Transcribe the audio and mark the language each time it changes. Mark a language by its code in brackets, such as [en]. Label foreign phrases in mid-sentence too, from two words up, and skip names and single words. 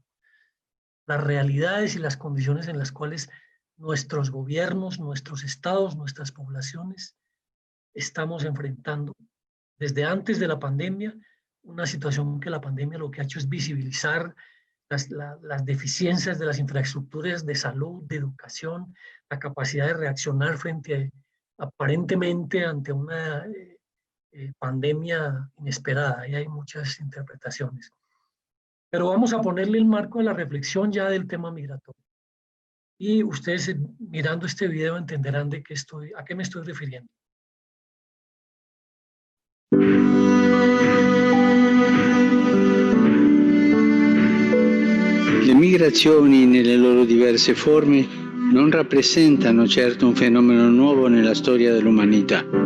[es] Las realidades y las condiciones en las cuales nuestros gobiernos, nuestros estados, nuestras poblaciones estamos enfrentando desde antes de la pandemia, una situación que la pandemia lo que ha hecho es visibilizar las deficiencias de las infraestructuras de salud, de educación, la capacidad de reaccionar frente aparentemente ante una pandemia inesperada, y hay muchas interpretaciones. Pero vamos a ponerle el marco de la reflexión ya del tema migratorio. Y ustedes mirando este video entenderán de a qué me estoy refiriendo. [it] Le migrazioni nelle loro diverse forme non rappresentano certo un fenomeno nuovo nella storia dell'umanità.